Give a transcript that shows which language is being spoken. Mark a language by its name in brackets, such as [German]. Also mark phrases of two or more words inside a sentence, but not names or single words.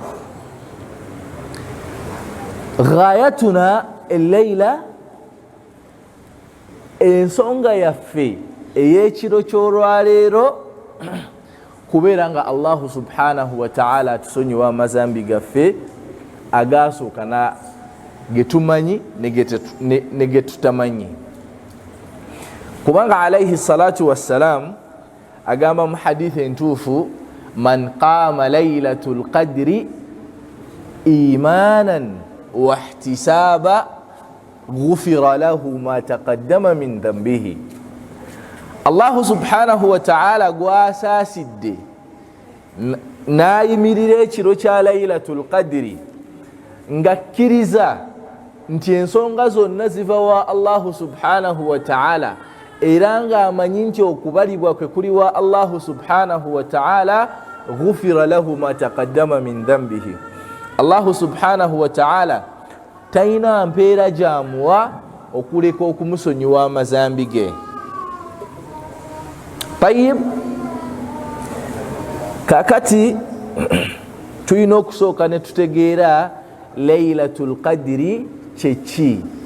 [Arabic] غايتنا الليلة, [Ganda] ensonga yaffe ey'ekiro ky'olwaleero kubeera nga [Arabic] الله سبحانه وتعالى [Ganda] atusonyiwa amazambi gaffe agaasooka ge tumanyi ne ge tutamanyi. Kubanga [Arabic] عليه الصلاة والسلام [Ganda] agamba mu hadithi entuufu, [Arabic] من قام ليلة القدر إيمانا واحتسابا غفر له ما تقدم من ذنبه. الله سبحانه وتعالى [Ganda] gwasaasidde n'ayimirira ekiro kya [Arabic] ليلة القدر [Ganda] ng'akkiriza nti ensonga zonna ziva wa [Arabic] الله سبحانه وتعالى, [Ganda] era ng'amanyi nti okubalibwa kwe kuli wa [Arabic] الله سبحانه وتعالى, غفر له ما تقدم من ذنبه. الله سبحانه وتعالى [Ganda] talina mpeera gy'amuwa okuleka okumusonyiwa amazambi ge. Tayyib, kakati tulina okusooka ne tutegeera [Arabic] ليلة القدر [Ganda] kyeki.